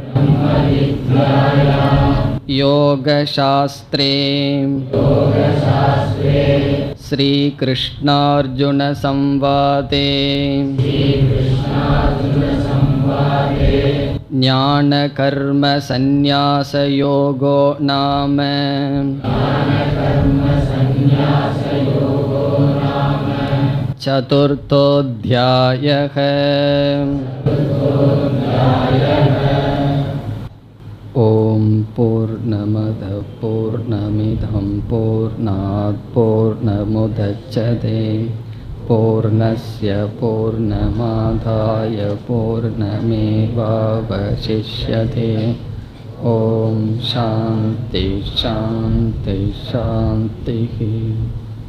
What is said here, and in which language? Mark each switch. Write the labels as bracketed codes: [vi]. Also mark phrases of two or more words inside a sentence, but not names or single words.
[sa] योगशास्त्रे श्रीकृष्णार्जुन संवादे ज्ञान कर्म संन्यास योगो नाम चतुर्थोऽध्यायः. ॐ पूर्णमद पूर्णमिदं पूर्णात् पूर्णमुदच्यते पूर्णस्य पूर्णमादाय पूर्णमेवावशिष्यते. ॐ शान्ति शान्ति शान्ति.